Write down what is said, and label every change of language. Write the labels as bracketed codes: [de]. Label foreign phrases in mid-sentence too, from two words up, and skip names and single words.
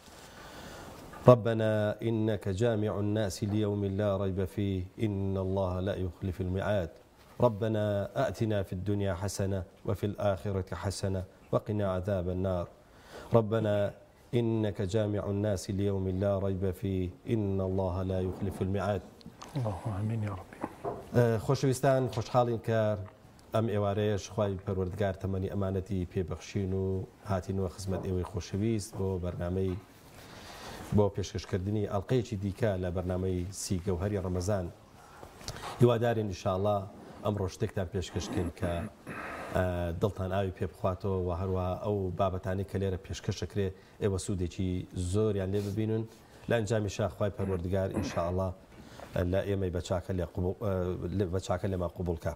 [ar] ربنا إنك جامع الناس ليوم لا ريب فيه إن الله لا يخلف الميعاد. ربنا آتنا في الدنيا حسنة وفي الآخرة حسنة وقنا عذاب النار. ربنا إنك جامع الناس ليوم لا ريب فيه إن الله لا يخلف الميعاد. اللهم آمين يا رب. [ckb] خۆشەویستان، خۆشحاڵین کە ئەم ئێوارەیەش خوای پەروەردگار تەمەنی ئەمانەتی پێبەخشین و هاتینەوە خزمەت ئێوەی خۆشەویست بۆ بەرنامەی بۆ پێشکەشکردنی ئەڵقەیەکی دیکە لە بەرنامەی سی گەوهەری ڕەمەزان. هیوادارین ئینشاءڵڵا ئەمڕۆ شتێکتان پێشکەشکەین کە دڵتان ئاوی پێ بخواتەوە و هەروەها ئەو بابەتانی کە لێرە پێشکەشەکرێ ئێوە سوودێکی زۆریان لێ ببینن لە ئەنجامیشا خوای پەروەردگار ئینشاءڵڵا لا ئێمەی بەچاکە لێمە قوبوڵکە.